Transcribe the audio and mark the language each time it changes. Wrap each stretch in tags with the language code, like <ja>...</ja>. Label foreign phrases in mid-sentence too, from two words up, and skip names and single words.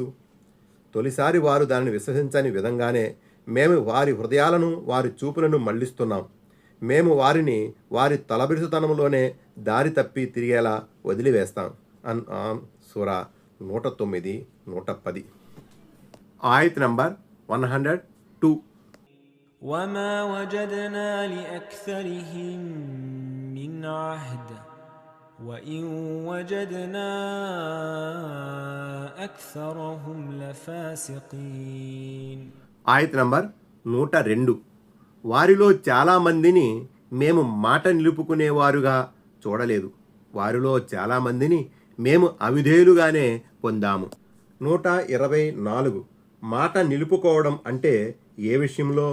<te>తొలిసారి వారు దానిని విశ్వసించని విధంగానే మేము వారి హృదయాలను వారి చూపులను మళ్లిస్తున్నాం. మేము వారిని వారి తలబిరుసుతనంలోనే దారి తప్పి తిరిగేలా వదిలివేస్తాం. అన్ఆమ్ సూరా 109, 110. ఆయత్ నంబర్ 102.</te> <ar>وما وجدنا لأكثرهم من عهد وإن وجدنا أكثرهم لفاسقين.</ar> <te>ఆయత్ నంబర్ 102. వారిలో చాలామందిని మేము మాట నిలుపుకునేవారుగా చూడలేదు. వారిలో చాలామందిని మేము అవిధేయులుగానే పొందాము. 124. మాట నిలుపుకోవడం అంటే ఏ విషయంలో?</te>